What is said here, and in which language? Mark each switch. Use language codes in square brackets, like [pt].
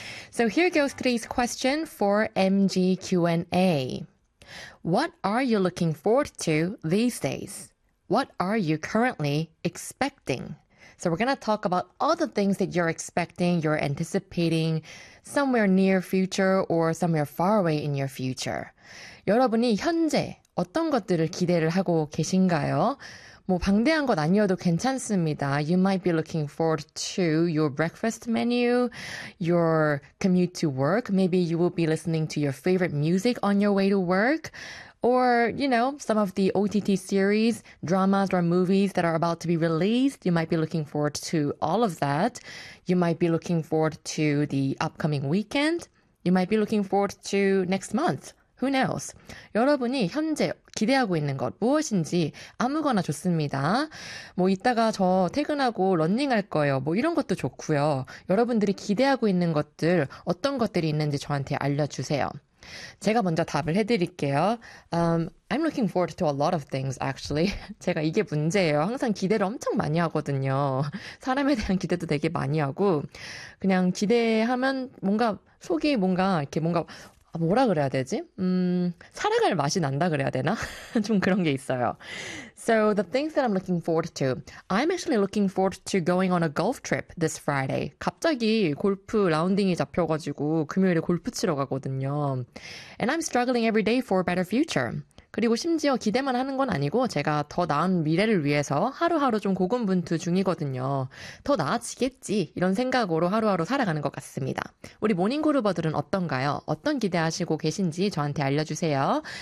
[en] So here goes today's question for MD Q&A. What are you looking forward to these days? What are you currently expecting? So we're going to talk about all the things that you're expecting, you're anticipating somewhere near future or somewhere far away in your future. [ko] 여러분이 현재 어떤 것들을 기대를 하고 계신가요? 뭐 방대한 것 아니어도 괜찮습니다. [en] You might be looking forward to your breakfast menu, your commute to work. Maybe you will be listening to your favorite music on your way to work. Or, you know, some of the OTT series, dramas or movies that are about to be released. You might be looking forward to all of that. You might be looking forward to the upcoming weekend. You might be looking forward to next month. Who knows? [ko] 여러분이 현재 기대하고 있는 것 무엇인지 아무거나 좋습니다. 뭐 이따가 저 퇴근하고 런닝할 거예요. 뭐 이런 것도 좋고요. 여러분들이 기대하고 있는 것들, 어떤 것들이 있는지 저한테 알려주세요. 제가 먼저 답을 해드릴게요. [en] I'm looking forward to a lot of things, actually. [ko] 제가 이게 문제예요. 항상 기대를 엄청 많이 하거든요. 사람에 대한 기대도 되게 많이 하고 그냥 기대하면 뭔가 속이 뭔가 이렇게 뭔가 뭐라 그래야 되지? 살아갈 맛이 난다 그래야 되나? 좀 그런 게 있어요. [en] So the things that I'm looking forward to, I'm actually looking forward to going on a golf trip this Friday. [ko] 갑자기 골프 라운딩이 잡혀가지고 금요일에 골프 치러 가거든요. [en] And I'm struggling every day for a better future. [ko] 그리고 심지어 기대만 하는 건 아니고 제가 더 나은 미래를 위해서 하루하루 좀 고군분투 중이거든요. 더 나아지겠지 이런 생각으로 하루하루 살아가는 것 같습니다. 우리 모닝그루버들은 어떤가요? 어떤 기대하시고 계신지 저한테 알려주세요.